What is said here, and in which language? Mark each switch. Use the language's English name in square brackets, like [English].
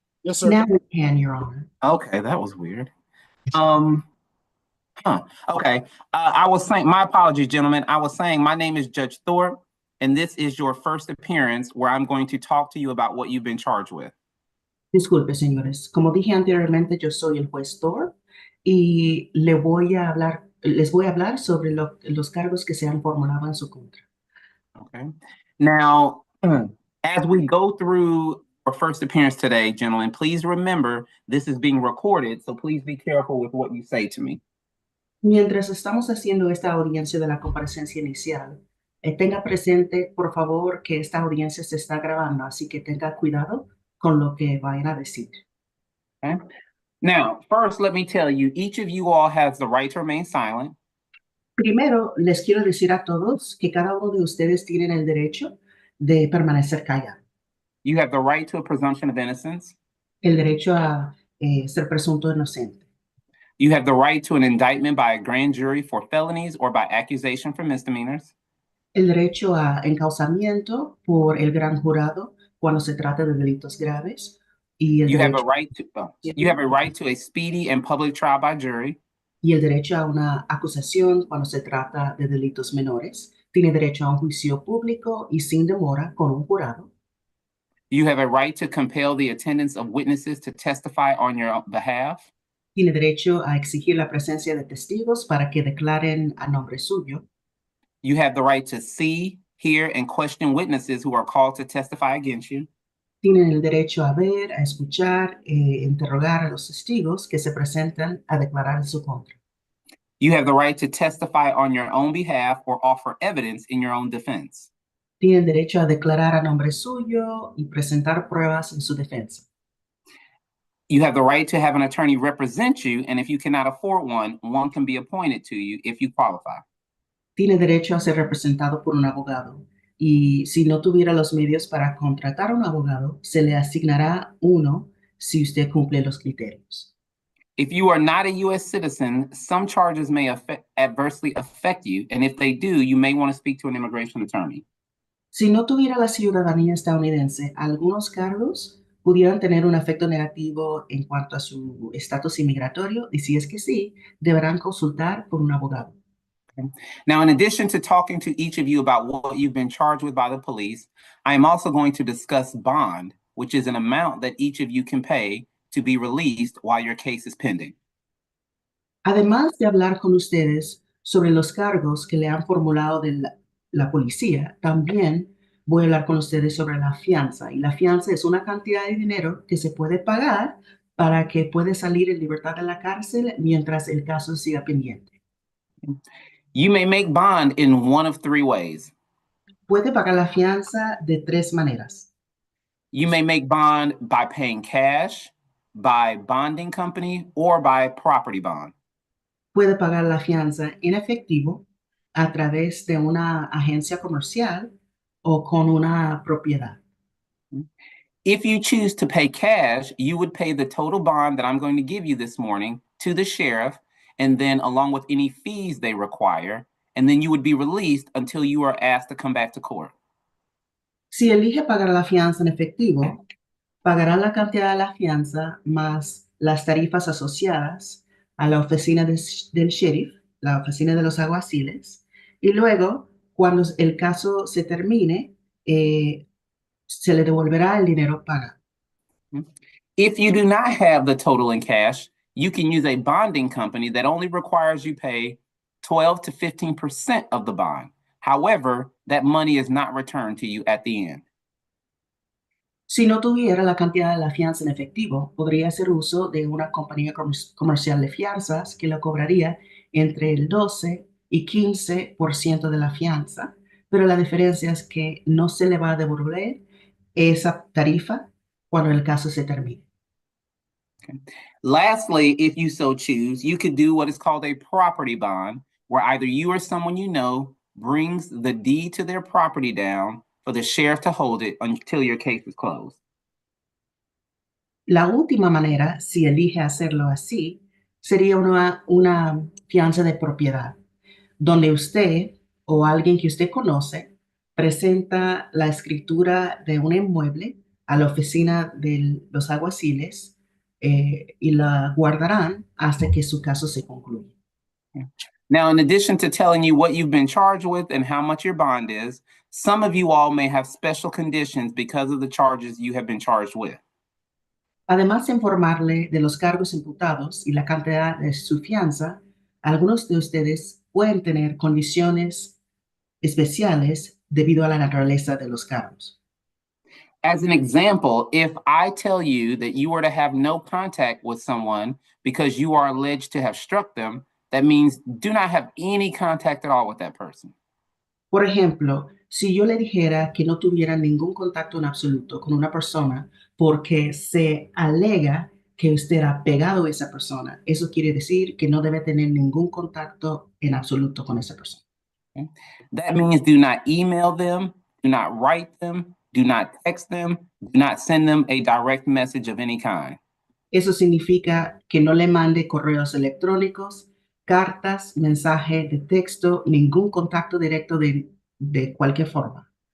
[English] Yes, sir. Now we can, Your Honor. Okay, that was weird. Okay. I was saying, my apologies, gentlemen. I was saying my name is Judge Thorpe, and this is your first appearance where I'm going to talk to you about what you've been charged with. [Spanish] Disculpe, señores. Como dije anteriormente, yo soy el juez Thor y les voy a hablar sobre los cargos que se han formulado en su contra. [English] Okay. Now, as we go through our first appearance today, gentlemen, please remember this is being recorded, so please be careful with what you say to me. [Spanish] Mientras estamos haciendo esta audiencia de la comparecencia inicial, tenga presente, por favor, que esta audiencia se está grabando, así que tenga cuidado con lo que vayan a decir. [English] Okay. Now, first, let me tell you, each of you all has the right to remain silent. [Spanish] Primero, les quiero decir a todos que cada uno de ustedes tienen el derecho de permanecer callado, [English] You have the right to a presumption of innocence. [Spanish] el derecho a ser presunto inocente, [English] You have the right to an indictment by a grand jury for felonies or by accusation for misdemeanors. [Spanish] el derecho a encauzamiento por el gran jurado cuando se trata de delitos graves y [English] You have a right to a speedy and public trial by jury. [Spanish] y el derecho a una acusación cuando se trata de delitos menores. Tiene derecho a un juicio público y sin demora con un jurado. [English] You have a right to compel the attendance of witnesses to testify on your behalf. [Spanish] Tiene derecho a exigir la presencia de testigos para que declaren a nombre suyo. [English] You have the right to see, hear, and question witnesses who are called to testify against you. [Spanish] Tienen el derecho a ver, a escuchar, interrogar a los testigos que se presentan a declarar en su contra. [English] You have the right to testify on your own behalf or offer evidence in your own defense. [Spanish] Tienen derecho a declarar a nombre suyo y presentar pruebas en su defensa. [English] You have the right to have an attorney represent you, and if you cannot afford one, one can be appointed to you if you qualify. [Spanish] Tiene derecho a ser representado por un abogado. Y si no tuviera los medios para contratar un abogado, se le asignará uno si usted cumple los criterios. [English] If you are not a U.S. citizen, some charges may adversely affect you, and if they do, you may want to speak to an immigration attorney. [Spanish] Si no tuviera la ciudadanía estadounidense, algunos cargos pudieran tener un efecto negativo en cuanto a su estatus inmigratorio, y si es que sí, deberán consultar con un abogado. [English] Now, in addition to talking to each of you about what you've been charged with by the police, I am also going to discuss bond, which is an amount that each of you can pay to be released while your case is pending. [Spanish] Además de hablar con ustedes sobre los cargos que le han formulado de la policía, también voy a hablar con ustedes sobre la fianza. Y la fianza es una cantidad de dinero que se puede pagar para que pueda salir en libertad de la cárcel mientras el caso siga pendiente. [English] You may make bond in one of three ways. [Spanish] Puede pagar la fianza de tres maneras. [English] You may make bond by paying cash, by bonding company, or by property bond. [Spanish] Puede pagar la fianza en efectivo a través de una agencia comercial o con una propiedad. [English] If you choose to pay cash, you would pay the total bond that I'm going to give you this morning to the sheriff, and then along with any fees they require, and then you would be released until you are asked to come back to court. [Spanish] Si elige pagar la fianza en efectivo, pagará la cantidad de la fianza más las tarifas asociadas a la oficina del sheriff, la oficina de los alguaciles, y luego, cuando el caso se termine, se le devolverá el dinero pagado. [English] If you do not have the total in cash, you can use a bonding company that only requires you pay 12 to 15% of the bond. However, that money is not returned to you at the end. [Spanish] Si no tuviera la cantidad de la fianza en efectivo, podría hacer uso de una compañía comercial de fianzas que le cobraría entre el 12 y 15% de la fianza, pero la diferencia es que no se le va a devolver esa tarifa cuando el caso se termine. [English] Okay. Lastly, if you so choose, you could do what is called a property bond, where either you or someone you know brings the deed to their property down for the sheriff to hold it until your case is closed. [Spanish] La última manera, si elige hacerlo así, sería una fianza de propiedad, donde usted o alguien que usted conoce presenta la escritura de un inmueble a la oficina de los alguaciles y la guardarán hasta que su caso se concluya. [English] Now, in addition to telling you what you've been charged with and how much your bond is, some of you all may have special conditions because of the charges you have been charged with. [Spanish] Además de informarle de los cargos imputados y la cantidad de su fianza, algunos de ustedes pueden tener condiciones especiales debido a la naturaleza de los cargos. [English] As an example, if I tell you that you were to have no contact with someone because you are alleged to have struck them, that means do not have any contact at all with that person. [Spanish] Por ejemplo, si yo le dijera que no tuviera ningún contacto en absoluto con una persona porque se alega que usted ha pegado a esa persona, eso quiere decir que no debe tener ningún contacto en absoluto con esa persona. [English] That means do not email them, do not write them, do not text them, do not send them a direct message of any kind. [Spanish] Eso significa que no le mande correos electrónicos, cartas, mensaje de texto, ningún contacto directo de cualquier forma.